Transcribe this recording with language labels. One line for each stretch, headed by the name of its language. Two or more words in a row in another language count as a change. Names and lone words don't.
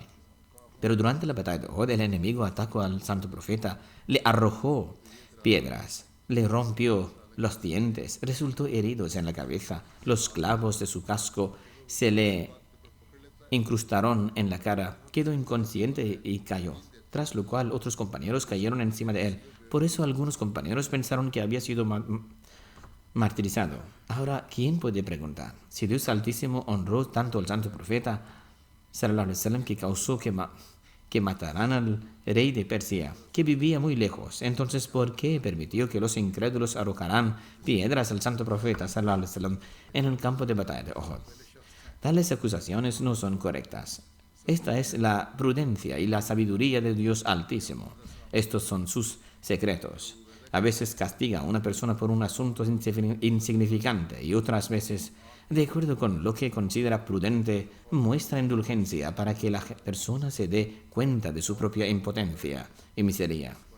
Spanish: Pero durante la batalla de Uhud, el enemigo atacó al Santo Profeta, le arrojó piedras, le rompió los dientes, resultó herido en la cabeza, los clavos de su casco se le incrustaron en la cara, quedó inconsciente y cayó, tras lo cual otros compañeros cayeron encima de él. Por eso algunos compañeros pensaron que había sido martirizado. Ahora, ¿quién puede preguntar si Dios Altísimo honró tanto al Santo Profeta
Arabic: صلى الله عليه وسلم
Spanish: que causó que mataran al rey de Persia, que vivía muy lejos? Entonces, ¿por qué permitió que los incrédulos arrojaran piedras al Santo Profeta
Arabic: صلى الله عليه وسلم
Spanish: en el campo de batalla de Uhud? Tales acusaciones no son correctas. Esta es la prudencia y la sabiduría de Dios Altísimo. Estos son sus secretos. A veces castiga a una persona por un asunto insignificante y otras veces, de acuerdo con lo que considera prudente, muestra indulgencia para que la persona se dé cuenta de su propia impotencia y miseria.